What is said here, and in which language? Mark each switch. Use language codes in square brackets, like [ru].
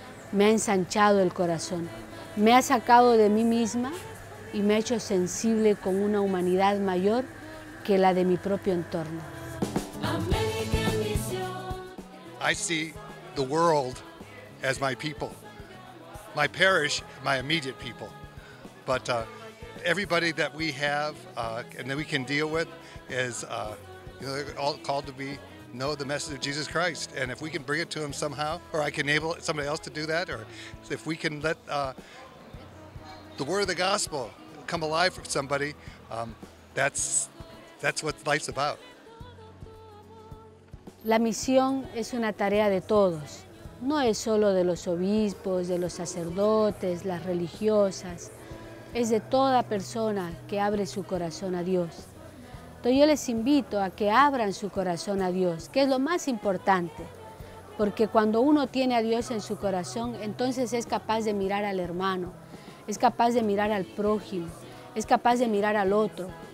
[es] Me ha ensanchado el corazón, me ha sacado de mí misma y me ha hecho sensible con una humanidad mayor que la de mi propio entorno. [en] I see the world as my people, my parish, my immediate people, but everybody that we have and that we can deal with is they're all called to know the message of Jesus Christ, and if we can bring it to them somehow, or I can enable somebody else to do that, or if we can let the word of the gospel come alive for somebody, that's what life's about. [es] La misión es una tarea de todos, no es solo de los obispos, de los sacerdotes, las religiosas, es de toda persona que abre su corazón a Dios. Entonces yo les invito a que abran su corazón a Dios, que es lo más importante, porque cuando uno tiene a Dios en su corazón, entonces es capaz de mirar al hermano, es capaz de mirar al prójimo, es capaz de mirar al otro.